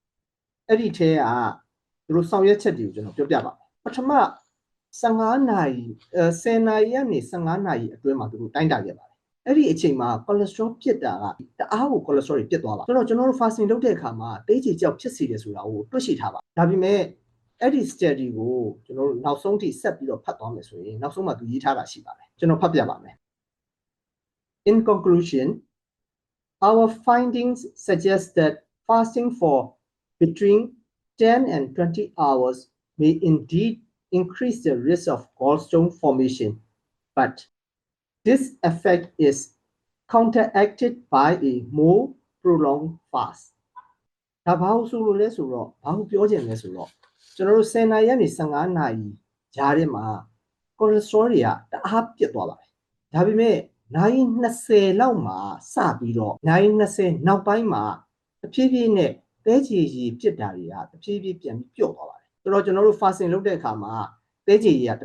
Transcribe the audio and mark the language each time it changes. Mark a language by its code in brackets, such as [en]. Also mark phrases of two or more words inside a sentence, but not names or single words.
[my] သူတို့ဆောင်ရွက်ချက်တွေကိုကျွန်တော်ပြောပြပါမယ်။ပထမ15နာရီ10နာရီကနေ15နာရီအတွင်းမှာသူတို့တိုင်းတာခဲ့ပါတယ်။အဲ့ဒီအချိန်မှာ cholesterol ပြစ်တာကတအားကို cholesterol တွေပြစ်သွားပါဆိုတော့ကျွန်တော်တို့ fasting လုပ်တဲ့အခါမှာသဲကြေကြောက်ဖြစ်စေတယ်ဆိုတာကိုတွေ့ရှိထားပါဒါပေမဲ့အဲ့ဒီ study ကိုကျွန်တော်တို့နောက်ဆုံးထိဆက်ပြီးတော့ဖတ်သွားမယ်ဆိုရင်နောက်ဆုံးမှာသူရေးထားတာရှိပါတယ်ကျွန် တော်ဖတ်ပြပါမယ် [en] In conclusion our findings suggest that fasting for between 10 and 20 hours may indeed increase the risk of gallstone formation but this effect is counteracted by a more prolonged fast [my] ဒါဘာလို့ဆိုလို့လဲဆိုတော့ဘာလို့ပြောချင်လဲဆိုတော့ကျွန်တော်တို့10နာရီကနေ15နာရီကြားထဲမှာ cholesterol တွေကတအား ပြတ်သွားပါတယ်ဒါပေမဲ့နိုင်20လောက်မှာစပြီးတော့နိုင်20နောက်ပိုင်းမှာတဖြည်းဖြည်းနဲ့သဲကြေရည်ပြစ်တာတွေကတဖြည်းဖြည်းပြန်ပြီးပျော့သွားပါတယ်ဆိုတော့ကျွန်တော်တို့ fasting လုပ်တဲ့အခါမှာသဲကြေရည်ကတ